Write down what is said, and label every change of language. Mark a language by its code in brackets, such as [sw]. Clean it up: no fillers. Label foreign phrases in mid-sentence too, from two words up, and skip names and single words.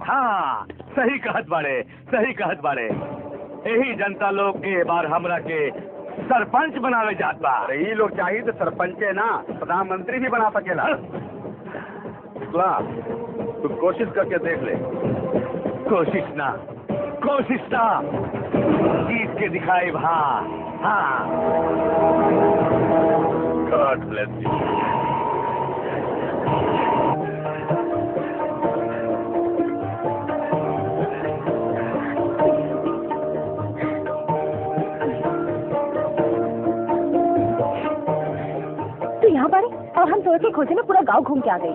[bho] हाँ सही कहत बाड़े, सही कहत बाड़े। यही जनता लोग के बार हमरा के सरपंच बनावे जात बा। अरे ये लोग चाहिए तो सरपंचे ना प्रधानमंत्री भी बना सकेला। शुक्ला, तू कोशिश करके देख ले। कोशिश ना जीत के दिखाए। हाँ [en] God bless you. [bho] तू यहाँ पर है और हम तोड़ के खोजे में पूरा गांव घूम के आ गई।